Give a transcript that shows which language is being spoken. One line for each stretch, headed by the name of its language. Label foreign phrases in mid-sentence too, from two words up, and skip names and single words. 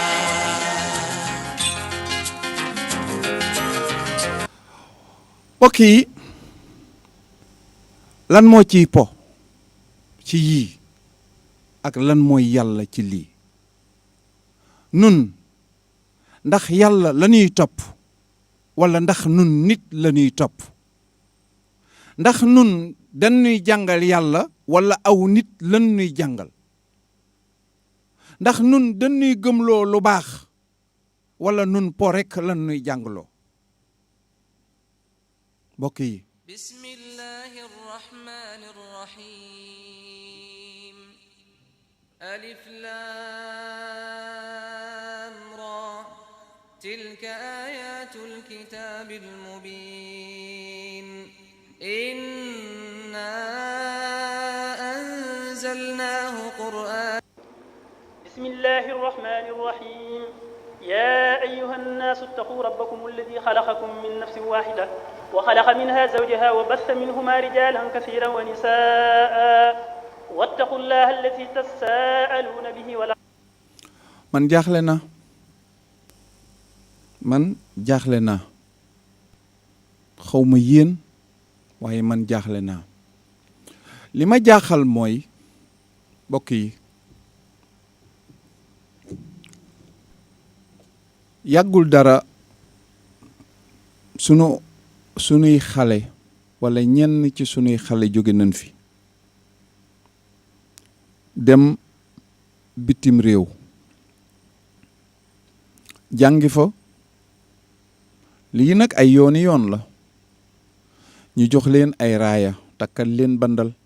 Wolof: mbokk yi lan moo ciy po ci yii ak lan mooy yàlla ci lii nun ndax yàlla la ñuy topp wala ndax nun nit la ñuy topp ndax nun dañuy jàngal yàlla wala aw nit lan ñuy jàngal ndax nun dañuy gëmloo lu baax wala nun po rekk lan ñuy jàngaloo mbokk yi
Arabic: بسم الله الرحمن الرحيم ألف لام را تلك آيات الكتاب المبين إنا أنزلناه قرآنا بسم الله الرحمن الرحيم يا أيها الناس اتقوا ربكم الذي خلقكم من نفس واحدة وخلق منها زوجها وبث منهما رجالا كثيرا ونساء واتقوا الله الذي تساءلون به ولا
Wolof: man jaaxle naa xawma yéen waaye man jaaxle naa li ma jaaxal mooy mbokk yi yàggul dara sunuy xale wala ñenn ci sunuy xale jóge nañ fi dem bitim réew jàngi fa lii nag ay yooni yoon la ñu jox leen ay raaya takkal leen bandal